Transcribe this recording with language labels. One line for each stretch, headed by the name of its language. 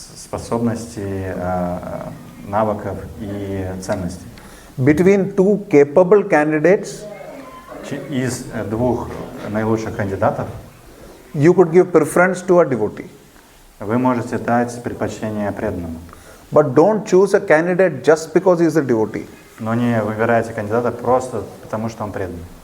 Russian: способностей, навыков и ценностей.
English: Between two capable candidates,
Russian: Из двух наилучших кандидатов
English: you could give preference to a devotee.
Russian: вы можете дать предпочтение преданному.
English: But don't choose a candidate just because he is a devotee.
Russian: Но не выбирайте кандидата просто потому, что он предан.